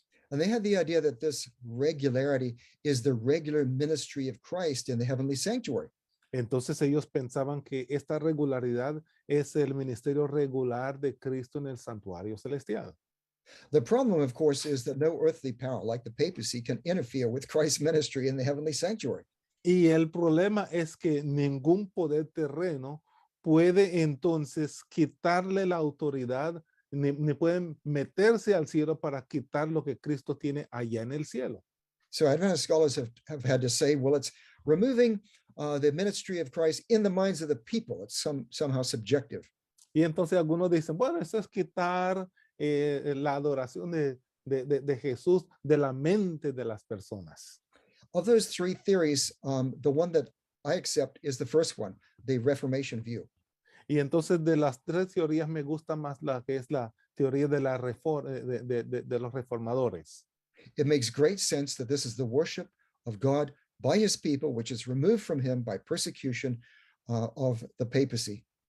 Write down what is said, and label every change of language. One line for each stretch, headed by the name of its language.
English: And they had the idea that this regularity is the regular ministry of Christ in the heavenly sanctuary.
Spanish: Entonces ellos pensaban que esta regularidad es el ministerio regular de Cristo en el santuario celestial.
English: The problem, of course, is that no earthly power like the papacy can interfere with Christ's ministry in the heavenly sanctuary.
Spanish: Y el problema es que ningún poder terreno puede entonces quitarle la autoridad, ni pueden meterse al cielo para quitar lo que Cristo tiene allá en el cielo.
English: So Adventist scholars have had to say, well, it's removing the ministry of Christ in the minds of the people. It's somehow subjective.
Spanish: Y entonces algunos dicen, bueno, eso es quitar la adoración de Jesús de la mente de las personas.
English: Of those three theories, the one that I accept is the first one, the Reformation View.
Spanish: Y entonces de las tres teorías me gusta más la que es la teoría de los reformadores.
English: It makes great sense that this is the worship of God by his people, which is removed from him by persecution of the papacy.